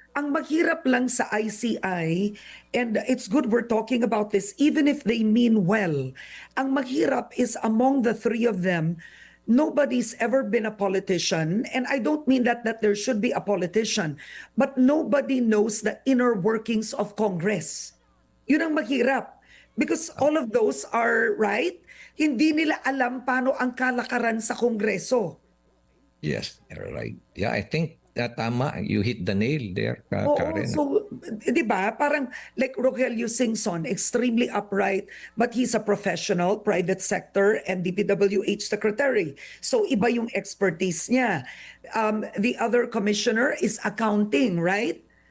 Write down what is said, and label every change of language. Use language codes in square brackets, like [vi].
[tl] Ang maghirap lang sa ICI, [en] and it's good we're talking about this, even if they mean well, ang maghirap is among the three of them, nobody's ever been a politician, and I don't mean that there should be a politician, but nobody knows the inner workings of Congress. [tl] Yun ang maghirap. [en] Because all of those are, right? [tl] Hindi nila alam paano ang kalakaran sa Kongreso. [en] Yes, you're right. Yeah, I think [tl] tama. [en] You hit the nail there, [tl] Oo, [en] Karen. so, [tl] di ba, parang [en] like Rogelio Singson, extremely upright, but he's a professional, private sector, and DPWH secretary. So, [tl] iba yung expertise niya. [en] The other commissioner is accounting, right?